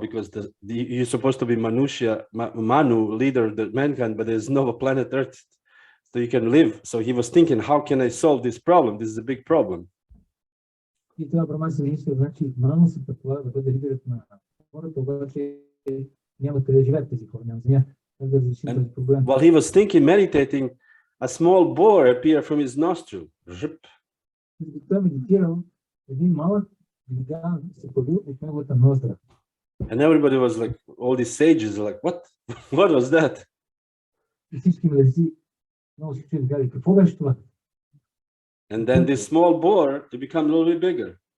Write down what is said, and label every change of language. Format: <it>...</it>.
<en>Because you're supposed to be Manu, leader of the mankind, but there's no planet Earth so you can live. So he was thinking, how can I solve this problem? This is a big problem.</en> <bg>И това Брахма се мисли, значи Ману се предполага да бъде лидерът на хората, обаче няма къде живеят тези хора, няма земя. Как да разрешим този проблем?</bg> <en>While he was thinking, meditating, a small boar appeared from his nostril.</en> <bg>Той медитирал, един малък глиган се появил от неговата ноздра.</bg> <en>And everybody was like, all these sages are like, what? What was that?</en> <bg>И всички мъдреци много се чуят, казали, какво беше това?</bg> <en>And then this small boar, it became a little bit bigger.</en>